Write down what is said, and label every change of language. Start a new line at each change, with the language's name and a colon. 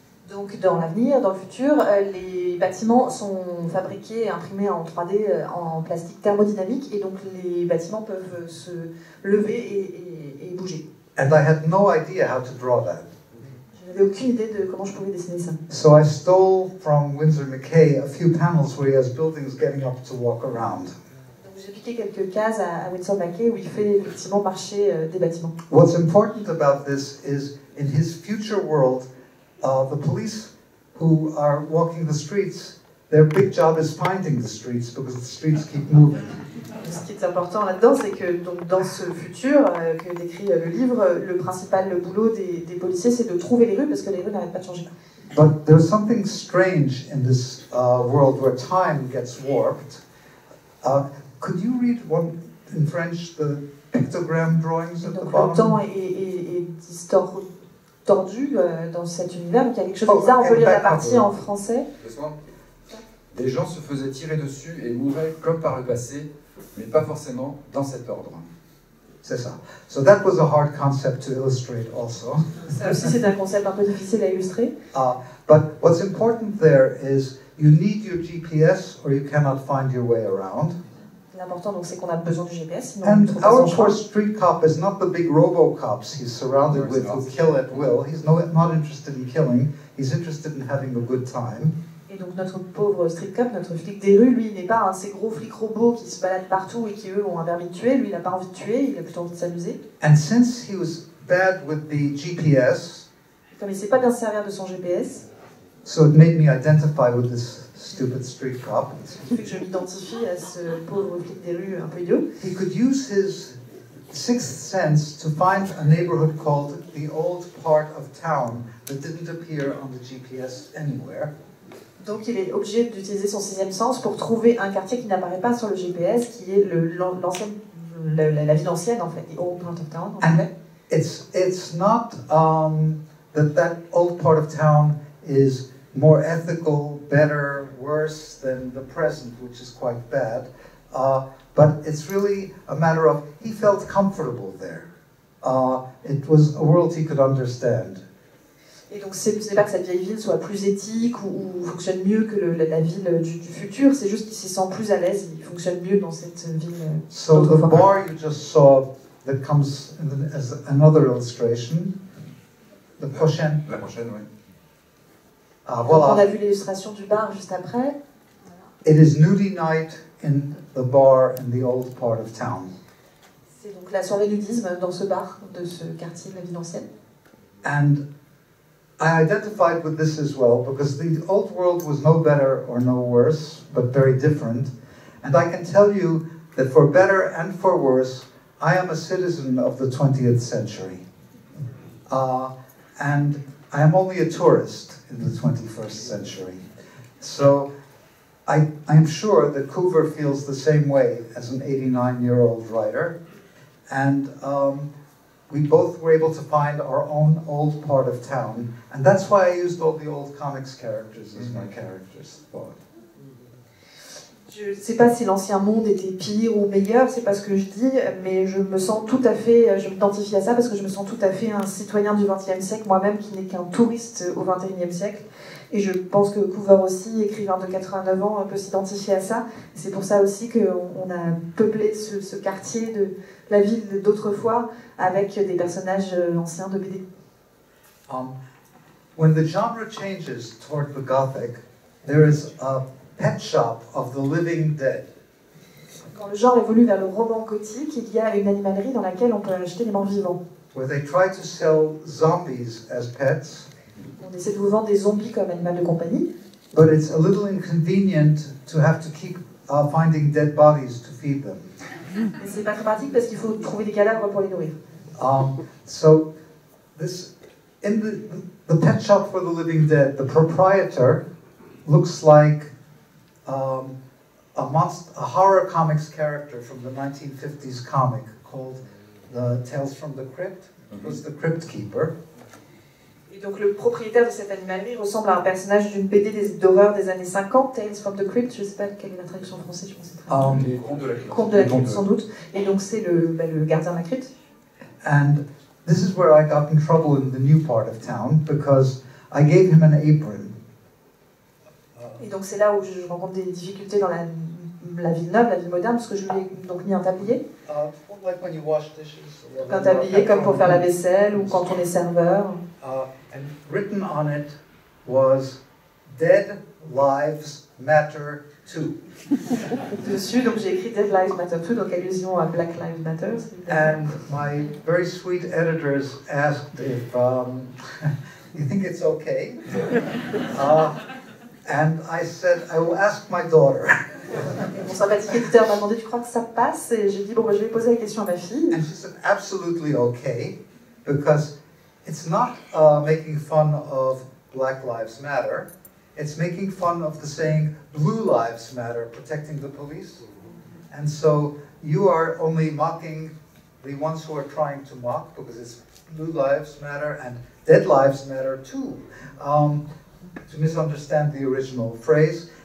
French: Donc dans l'avenir, dans le futur, les bâtiments sont fabriqués, imprimés en 3D, en plastique thermodynamique, et donc les bâtiments peuvent se lever et bouger.
English: And I had no idea how to draw that.
French: Je n'avais aucune idée de comment je pouvais dessiner ça.
English: So I stole from Winsor McCay a few panels where he has buildings getting up to walk around.
French: Donc j'ai piqué quelques cases à Winsor McCay où il fait effectivement marcher des bâtiments.
English: What's important about this is in his future world, the police who are walking the streets, their big job is finding the streets because the streets keep moving.
French: Ce qui est important là-dedans, c'est que donc, dans ce futur que décrit le livre, le principal boulot des policiers, c'est de trouver les rues parce que les rues n'arrêtent pas de changer.
English: But there's something strange in this world where time gets warped. Could you read one in French, the pictogram drawings at the
French: Donc le
English: bottom.
French: temps est tordu dans cet univers, donc il y a quelque chose de bizarre. On peut lire la partie en français. Des gens se faisaient tirer dessus et mouraient comme par le passé, mais pas forcément dans cet ordre. C'est ça.
English: So that was a hard concept to illustrate also.
French: Ça aussi, c'est un concept un peu difficile à illustrer.
English: But what's important there is you need your GPS or you cannot find your way around.
French: L'important, donc, c'est qu'on a besoin du GPS. Sinon
English: And
French: on trouve pas
English: our
French: son
English: poor
French: chemin.
English: street cop is not the big robo-cops he's surrounded with who kill at will. He's not interested in killing. He's interested in having a good time.
French: Et donc notre pauvre street cop, notre flic des rues, lui, il n'est pas un de ces gros flics robots qui se baladent partout et qui, eux, ont un permis de tuer. Lui, il n'a pas envie de tuer, il a plutôt envie de s'amuser.
English: And since he was bad with the GPS,
French: Comme il ne sait pas bien se servir de son GPS,
English: so it made me identify with this stupid street cop.
French: ce qui fait que je m'identifie à ce pauvre flic des rues un peu idiot.
English: He could use his sixth sense to find a neighborhood called the old part of town that didn't appear on the GPS anywhere.
French: Donc il est obligé d'utiliser son sixième sens pour trouver un quartier qui n'apparaît pas sur le GPS, qui est la ville ancienne en fait,
English: the old part of town.
French: En fait.
English: It's not that old part of town is more ethical, better, worse than the present, which is quite bad. But it's really a matter of he felt comfortable there. It was a world he could understand. Et donc ce n'est pas que cette vieille ville soit plus éthique ou fonctionne mieux que la ville du futur, c'est juste qu'il s'y sent plus à l'aise, il fonctionne mieux dans cette ville. So the bar you just saw that comes as another illustration, the prochaine.
French: La prochaine, oui. Voilà. On a vu l'illustration du bar juste après.
English: It is nudie night in the bar in the old part of town.
French: C'est donc la soirée nudisme dans ce bar de ce quartier de la ville ancienne.
English: And I identified with this as well because the old world was no better or no worse, but very different. And I can tell you that for better and for worse, I am a citizen of the 20th century. And I am only a tourist in the 21st century. So I am sure that Coover feels the same way as an 89-year-old writer. And we both were able to find our own old part of town. And that's why I used all the old comics characters as my characters.
French: Je ne sais pas si l'ancien monde était pire ou meilleur, c'est pas ce que je dis, mais je me sens tout à fait, je m'identifie à ça parce que je me sens tout à fait un citoyen du XXe siècle, moi-même qui n'est qu'un touriste au XXIe siècle. Et je pense que Coover aussi, écrivain de 89 ans, peut s'identifier à ça. C'est pour ça aussi qu'on a peuplé ce quartier de la ville d'autrefois avec des personnages anciens de BD.
English: When the genre changes toward the Gothic, there is a pet shop of the living dead.
French: Quand le genre évolue vers le roman gothique, il y a une animalerie dans laquelle on peut acheter des morts vivants.
English: Where they try to sell zombies as pets.
French: On essaie de vous vendre des zombies comme animal de compagnie.
English: But it's a little inconvenient to have to keep finding dead bodies to feed them.
French: Mais c'est pas très pratique parce qu'il faut trouver des cadavres pour les nourrir.
English: So this in the pet shop for the living dead, the proprietor looks like a horror comics character from the 1950s comic called the Tales from the Crypt. It was the Crypt Keeper.
French: Et donc le propriétaire de cette animalerie ressemble à un personnage d'une BD d'horreur des années 50, Tales from the Crypt, je ne sais pas quelle est la traduction en français, je pense que c'est Les contes de la crypte. Conte de la crypte sans doute. Et donc c'est le gardien de la crypte.
English: And this is where I got in trouble in the new part of town because I gave him an apron.
French: Et donc c'est là où je rencontre des difficultés dans la ville neuve, la ville moderne, parce que je lui ai donc mis un tablier.
English: Like when you wash dishes.
French: Un tablier comme pour faire la vaisselle ou quand on est serveur.
English: And written on it was Dead Lives Matter Too.
French: Dessus, donc j'ai écrit Dead Lives Matter Too, donc allusion à Black Lives Matter.
English: And my very sweet editors asked if you think it's okay. And I said, I will ask my daughter.
French: Mon sympathique éditeur m'a demandé, tu crois que ça passe? Et j'ai dit, bon, je vais poser la question à ma fille.
English: And she said, absolutely okay, because it's not making fun of Black Lives Matter. It's making fun of the saying Blue Lives Matter, protecting the police. And so you are only mocking the ones who are trying to mock, because it's blue lives matter and dead lives matter too, to misunderstand the original phrase.